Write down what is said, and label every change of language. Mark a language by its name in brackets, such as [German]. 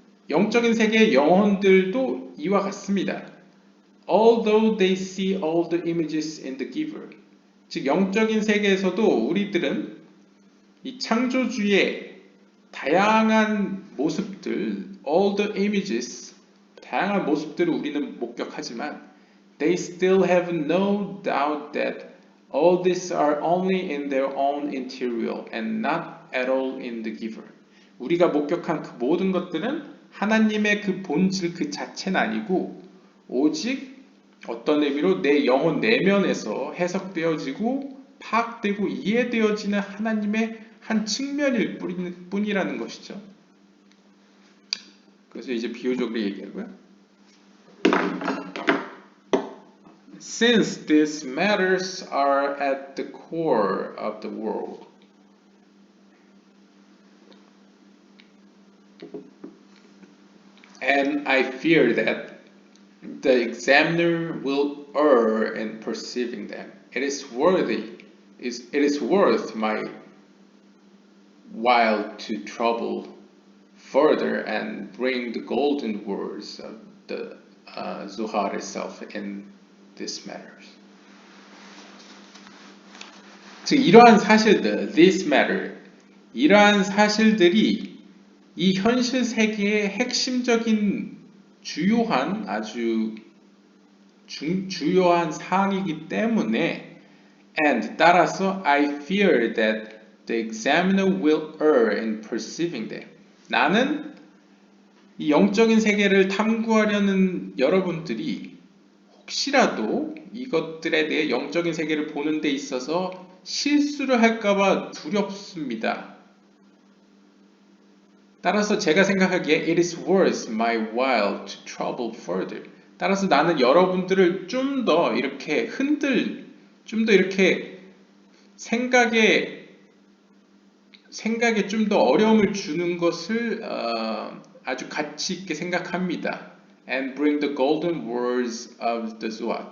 [Korean] 영적인 세계의 영혼들도 이와 같습니다. [English] Although they see all the images in the giver. [Korean] 즉 영적인 세계에서도 우리들은 이 창조주의 다양한 모습들, [English] all the images, [Korean] 다양한 모습들을 우리는 목격하지만 [English] they still have no doubt that all these are only in their own interior and not at all in the giver. [Korean] 우리가 목격한 그 모든 것들은 하나님의 그 본질 그 자체는 아니고 오직 어떤 의미로 내 영혼 내면에서 해석되어지고 파악되고 이해되어지는 하나님의 한 측면일 뿐이라는 것이죠. 그래서 이제 비유적으로 얘기하고요. [English] Since these matters are at the core of the world, and I fear that the examiner will err in perceiving them. It is worth my while to trouble further and bring the golden words of the Zohar itself in these matters. [Korean] 즉 이러한 사실들, [English] this matter, [Korean] 이러한 사실들이 이 현실 세계의 핵심적인 주요한 아주 주요한 사항이기 때문에 and 따라서 [English] I fear that the examiner will err in perceiving them. [Korean] 나는 이 영적인 세계를 탐구하려는 여러분들이 혹시라도 이것들에 대해 영적인 세계를 보는 데 있어서 실수를 할까봐 두렵습니다. 따라서 제가 생각하기에 [English] it is worth my while to trouble further. [Korean] 따라서 나는 여러분들을 좀 더 이렇게 좀 더 이렇게 생각에 좀 더 어려움을 주는 것을 아주 가치 있게 생각합니다. [English] And bring the golden words of the Zohar.